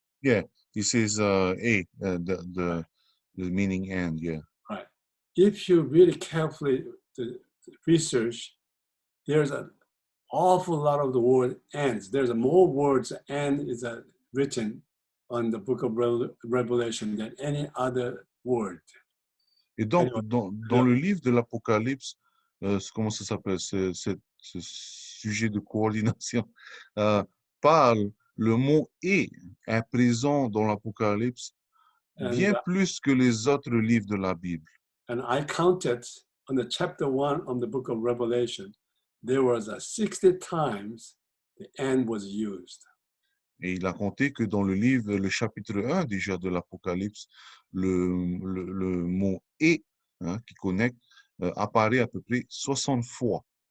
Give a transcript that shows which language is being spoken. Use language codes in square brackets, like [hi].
[en] Yeah, it says a, the meaning and, yeah. Right. If you really carefully research, there's an awful lot of the word ands. There's more words and is written on the book of Revelation than any other word. [fr] Et donc, dans le livre de l'Apocalypse, comment ça s'appelle, ce sujet de coordination, parle, le mot « et » est présent dans l'Apocalypse bien plus que les autres livres de la Bible. [en] And I counted on the chapter 1 of the book of Revelation, there was 60 times the "and" was used. [fr] Et il a compté que dans le chapitre 1 déjà de l'Apocalypse, le mot « et » qui connecte apparaît à peu près 60 fois.